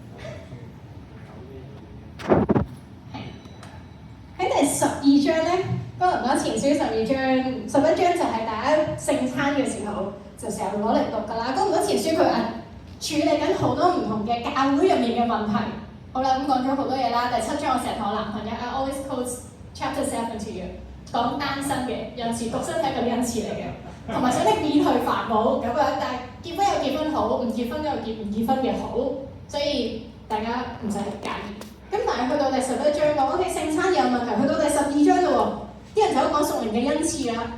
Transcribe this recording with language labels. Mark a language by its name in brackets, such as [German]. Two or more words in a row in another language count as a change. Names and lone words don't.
[Cantonese] 喺第12章咧，哥林多前書12章、11章就係大家聖餐嘅時候就成日攞嚟讀㗎啦。哥林多前書佢係處理緊好多唔同嘅教會入面嘅問題。好啦，咁講咗好多嘢啦。第7章我成日同我男朋友 [English] I always quote chapter 7 to you。 [Cantonese] 講單身嘅恩賜，獨身係一個恩賜嚟嘅，同埋想你免去煩惱咁樣。但係結婚有結婚好，唔結婚有唔結婚嘅好，所以大家唔使介意。咁但係去到第11章講，OK 聖餐有問題，去到第12章嘞喎，啲人就講屬靈嘅恩賜啦。